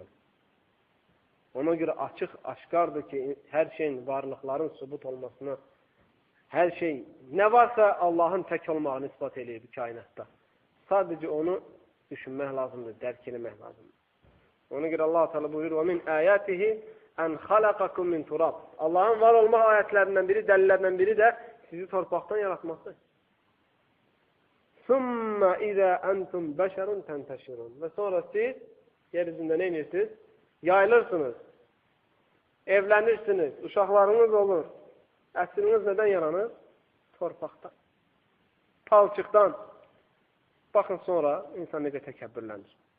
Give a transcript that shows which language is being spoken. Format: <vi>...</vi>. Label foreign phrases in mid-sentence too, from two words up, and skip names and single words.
<az>Ona görə açıq, aşkardır ki, hər şeyin, varlıqların sübut olmasına, hər şey, nə varsa Allahın tək olmağını ispat eləyir bu kainatda. Sadəcə onu düşünmək lazımdır, dərk eləmək lazımdır. Ona görə Allah-u Teala buyurur,</az> <ar>وَمِنْ آيَاتِهِ أَنْ خَلَقَكُمْ مِنْ تُرَابٍ</ar> <az>Allahın var olmaq ayətlərindən biri, dəlillərindən biri də sizi torpaqdan yaratması.</az> <ar>ثُمَّ إِذَا أَنْتُمْ بَشَرٌ تَنْتَشِرُونَ</ar> <az>Və sonra siz yeryüzündə nə edirsiniz? Yayılırsınız, evlənirsiniz, uşaqlarınız olur. Əsliniz nədən yaranır? Torpaqdan, palçıqdan. Baxın sonra insan necə təkəbbürlənir.</az>